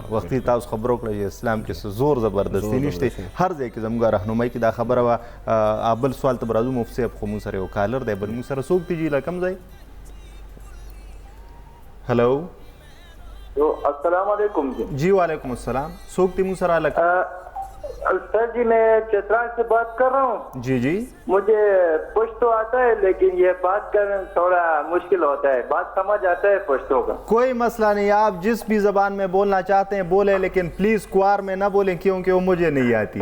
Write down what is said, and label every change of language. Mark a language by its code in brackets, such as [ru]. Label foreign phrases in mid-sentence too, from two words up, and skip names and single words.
[ps] وختي تاسو خبرو کړه چې اسلام کې زور زبردستی نشته هر ځای کې زموږ رهنمایي کې دا خبره وه. بل سوال ته به راځو مفتي صاحب خو موږ سره یو کالر دی بل موږ سره څوک دی جي له کوم ځای؟ هلو السلام علیکم. جی وعلیکم السلام. څوک دی موږ سره هلکه؟ [ur] سر جی میں چترانگ سے بات کر رہا ہوں. جی جی. مجھے پشتو آتا ہے لیکن یہ بات کرنا تھوڑا مشکل ہوتا ہے. بات سمجھ آتا ہے پشتو کا. کوئی مسئلہ نہیں آپ جس بھی زبان میں بولنا چاہتے ہیں بولے لیکن پلیز کوآر میں نہ بولیں کیونکہ وہ مجھے نہیں آتی.